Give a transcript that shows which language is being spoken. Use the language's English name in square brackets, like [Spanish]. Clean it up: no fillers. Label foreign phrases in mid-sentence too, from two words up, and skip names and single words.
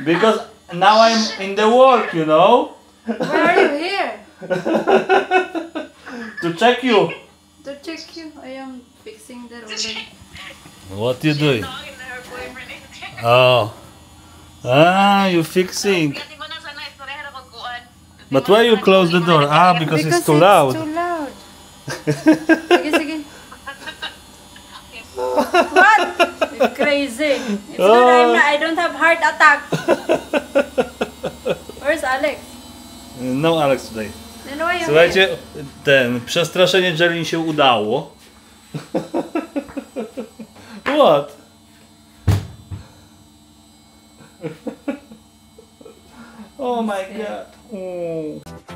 [English] Because now I'm in the work, you know, Why are you here? to check you. To check you. I am fixing the roller. What you doing? Talking to her boyfriend. Oh. You fixing. [Bikol] Kasi mo na sana istorya na pagkuhan. [English] But why you close the door? Because it's too loud. It's too loud. [Filipino] Sige, sige. [English] What? It's good I don't have heart attack. Where's Alex? No Alex today. Then why you [Polish] Słuchajcie, przestraszenie Jelin się udało. [English] What? Oh my god.